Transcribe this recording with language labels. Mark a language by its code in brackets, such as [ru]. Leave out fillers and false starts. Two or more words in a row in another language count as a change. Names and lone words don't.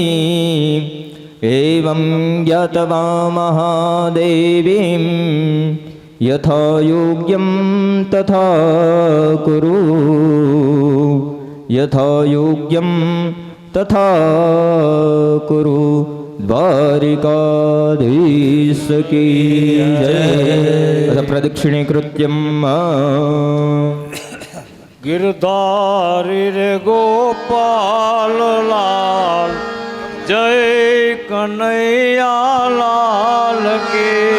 [sa] एवं ज्ञात्वा महादेवीं यथा योग्यं तथा कुरु यथा योग्यं तथा कुरु [hi] द्वारिकाधीश की जय। [sa] प्रदक्षिणीकृत्यं [hi] गिरधारी रे गोपाल लाल जय कन्हैया लाल की।